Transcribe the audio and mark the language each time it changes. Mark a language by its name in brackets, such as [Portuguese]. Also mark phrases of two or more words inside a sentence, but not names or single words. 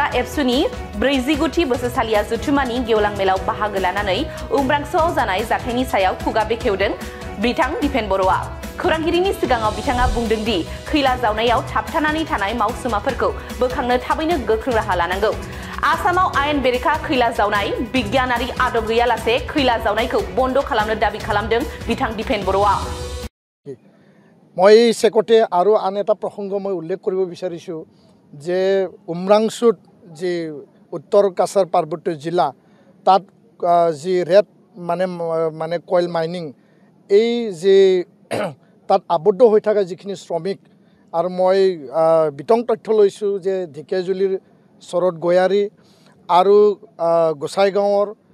[Bodo] एबसुनि 49थि बोसोरसालिया जथुमानि गेवलां मेलाव बाहागो लानानै उमरांसोआव जानाय जाथायनि सायाव खुगा बेखेवदों बिथां दिपेन बर'आ खौरांगिरिनि सिगाङाव बिथाङा बुंदों दि खैला जावनायाव थाबथानानै थानाय मावसुमाफोरखौ बोखांनो थाबैनो गोख्रों राहा लानांगौ आसामाव आयेन बेरेखा खैला जावनाय बिगियानारि आदब गैयालासे खैला जावनायखौ बन्द खालामनो दाबि खालामदों बिथां दिपेन बर'आ [Assamese] মই সেকতে আৰু আন এটা প্ৰসংগ মই উল্লেখ কৰিব বিচাৰিছো যে উমৰাংচুত যে উত্তৰ কাছাৰ পাৰ্বত্য জিলা তাত যি ৰেড মানে [English] coal mining [Assamese] এই যে তাত আবদ্ধ হৈ থকা যিখিনি শ্ৰমিক আৰু মই বিতং তথ্য লৈছো যে ঢেকিয়াজুলিৰ শৰৎ গয়াৰী আৰু গোসাইগাঁৱৰ